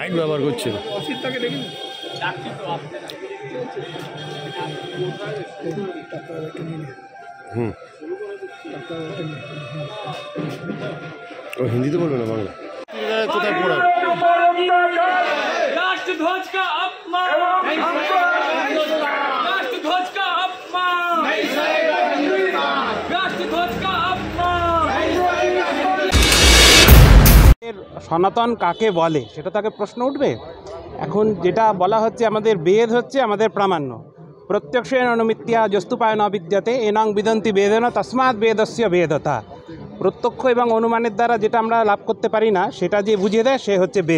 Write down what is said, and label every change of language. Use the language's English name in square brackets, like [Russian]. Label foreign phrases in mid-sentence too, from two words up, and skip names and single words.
[Bangla] বার করছিল। ও হিন্দিতে বলবে না, বাংলা। কোথায় পড়া? [Hindi] राष्ट्रध्वज का अपमान, राष्ट्रध्वज का अपमान, राष्ट्रध्वज का अपमान। [Bangla] সনাতন কাকে বলে সেটা তাকে প্রশ্ন উঠবে। এখন যেটা বলা হচ্ছে, আমাদের বেদ হচ্ছে আমাদের প্রামাণ্য। [Sanskrit] প্রত্যক্ষেন অনুমিত্যা যস্তুপায় ন বিদ্যতে এনং বিদন্তি বেদেন তস্মাৎ বেদস্য বেদতা। [Bangla] প্রত্যক্ষ এবং অনুমানের দ্বারা যেটা আমরা লাভ করতে পারি না, সেটা যে বুঝিয়ে দেয় সে হচ্ছে বেদ।